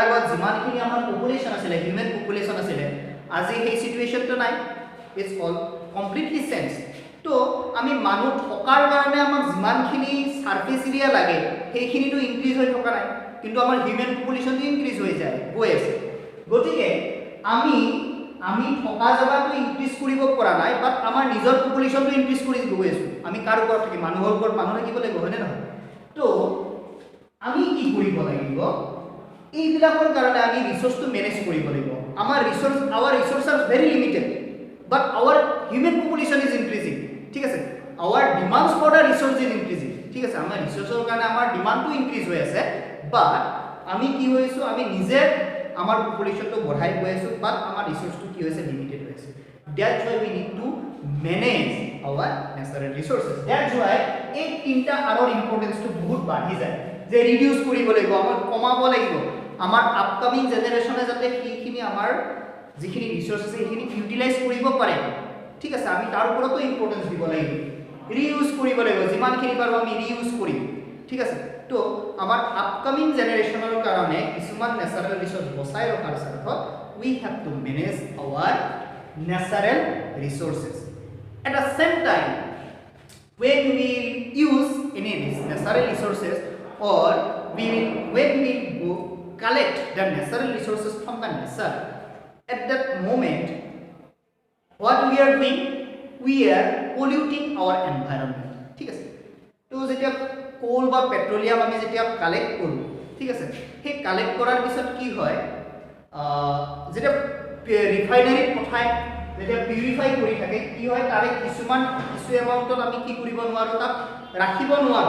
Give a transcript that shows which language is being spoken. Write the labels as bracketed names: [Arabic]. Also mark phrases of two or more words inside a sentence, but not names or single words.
[Assamese] আগত যিমানখিনি আমাৰ পপুলেশন আছিল [English] human population [Assamese] আছিল আজি সেই সিচুৱেশনটো নাই [English] it's all completely change [Assamese] তো আমি মানুহ থকাৰ কাৰণে আমাক যিমানখিনি [English] surface area [Assamese] লাগে সেইখিনিটো ইনক্ৰিজ হৈ থকা নাই কিন্তু আমাৰ হিউম্যান পপুলেশনটো ইনক্ৰিজ হৈ যায় গৈ আছে গতিকে আমি থকা জায়গাটো ইনক্ৰিজ কৰিব পৰা নাই বাট আমাৰ নিজৰ পপুলেশনটো ইনক্ৰিজ কৰি গৈ আছো আমি কাৰ ওপৰত থাকি মানুহৰ ওপৰত মানুহ থাকিব লাগিব হয়নে নহয় তো আমি কি কৰিব লাগিব এইবিলাকৰ কাৰণে আমি ৰিসোর্সটো মেনেজ কৰিব লাগিব আমাৰ [English] our resources are very limited but our human population is increasing [Assamese] ঠিক আছে our [English] demands for the resource is increasing [Assamese] ঠিক আছে আমাৰ ৰিসোর্সৰ কাৰণে আমাৰ ডিমান্ডটো ইনক্ৰিজ হৈ আছে বাট আমি কি হৈছো আমি নিজে আমাৰ পপুলেশনটো বঢ়াই গৈ আছো বাট আমাৰ ৰিসোর্সটো কি হৈছে লিমিটেড হৈ আছে [English] that's why we need to manage our natural resources that's why [Assamese] এই তিনটা আৰৰ ইম্পৰ্টেন্সটো বহুত বাঢ়ি যায় যে ৰিডিউস কৰিব লাগিব আমাৰ কমাব লাগিব আমাৰ আপকামিং জেনাৰেশনে যাতে সেইখিনি আমাৰ যিখিনি ৰিসোর্স আছে সেইখিনি ইউটিলাইজ কৰিব পাৰে ঠিক আছে আমি তাৰ ওপৰতো ইম্পৰ্টেন্স দিব লাগিব ৰিইউজ কৰিব লাগিব যিমানখিনি পাৰো আমি ৰিইউজ কৰিম ঠিক আছে তো আমাৰ আপকামিং জেনাৰেশনৰ কাৰণে কিছুমান ন্যাচাৰাল ৰিসোর্স বচাই ৰখাৰ স্বাৰ্থত [English] we have to manage our natural resources At the same time, when we use any natural resources, or when we go collect the natural resources from the nature, at that moment what we are doing, we are polluting our environment. [Assamese] ঠিক আছে, তো যেতিয়া কোল বা পেট্ৰলিয়াম আমি যেতিয়া কালেক্ট কৰো, ঠিক আছে, সেই কালেক্ট কৰাৰ পিছত কি হয়, যেতিয়া ৰিফাইনাৰীত পঠায়, যেতিয়া পিউৰিফাই কৰি থাকে, কি হয়, তাৰে কিছু এমাউণ্টত আমি কি কৰিব নোৱাৰো, তাক ৰাখিব নোৱাৰো।